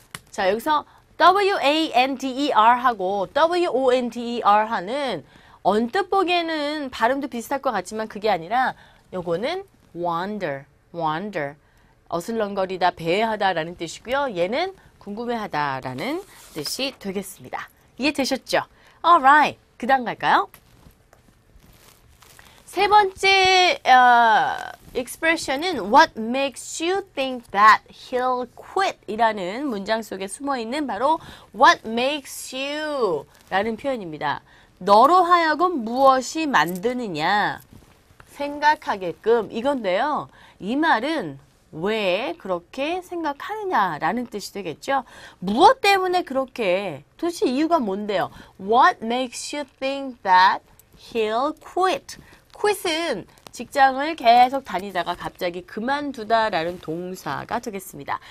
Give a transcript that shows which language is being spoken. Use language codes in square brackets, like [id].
[ko] 자, 여기서 WANDER 하고 WONDER 하는 언뜻 보기에는 발음도 비슷할 것 같지만 그게 아니라 요거는 wander. 어슬렁거리다, 배회하다라는 뜻이고요. 얘는 궁금해하다라는 뜻이 되겠습니다. 이해되셨죠? Alright. 그 다음 갈까요? 세 번째 [en] expression은 What makes you think that he'll quit? [ko] 이라는 문장 속에 숨어있는 바로 [en] What makes you? [ko] 라는 표현입니다. 너로 하여금 무엇이 만드느냐? 생각하게끔 이건데요. 이 말은 왜 그렇게 생각하느냐라는 뜻이 되겠죠. 무엇 때문에 그렇게 도대체 이유가 뭔데요? [en] What makes you think that he'll quit? [ko] quit은 직장을 계속 다니다가 갑자기 그만두다라는 동사가 되겠습니다.